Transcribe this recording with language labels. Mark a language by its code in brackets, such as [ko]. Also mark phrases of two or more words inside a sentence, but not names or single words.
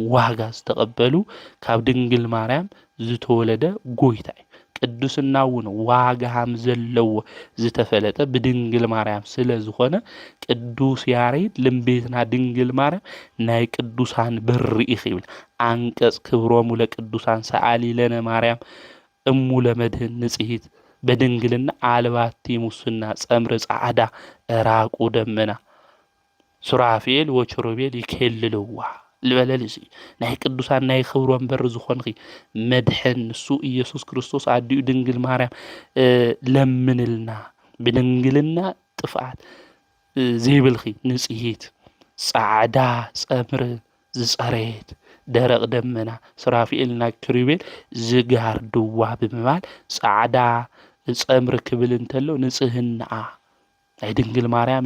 [ti] ዋጋ ዝተቀበሉ ካብ ድንግል ማርያም ዝተወለደ ጎይታ ቅዱስናውን ዋጋም ዘለዎ ዝተፈለጠ ብድንግል ማርያም ስለዝኾነ ቅዱስ ያሬድ ልምቤትና ድንግል ማርያም ናይ ቅዱሳን በሪኢኽ ይብል አንቀጽ [gez] ክብሮሙ ለቅዱሳን ሰዓሊ ለነ ማርያም እሙ ለመድህን ንጽሂት በድንግልና አልባቲ ሙስና ጸምረ ጻዕዳ ራቁ ደመና ሱራፌል ወችሩቤል ይከልልዋ [ti] ልበለልሲ ናይ ቅዱሳን ናይ ክብሮም በር ዝኾንኺ መድሕን ሱ ኢየሱስ ክርስቶስ አዲኡ ድንግል ማርያም ለምንልና ብድንግልና ጥፋት ዘይብልኺ ንጽሂት ጻዕዳ ጸምረ ዝጸሬት ደረቅ ደመና ሱራፌልና ክሩቤል ዝጋርድዋ ብምባል ጻዕዳ ጸምር ክብል እንተሎ ንጽህና ናይ ድንግል ማርያም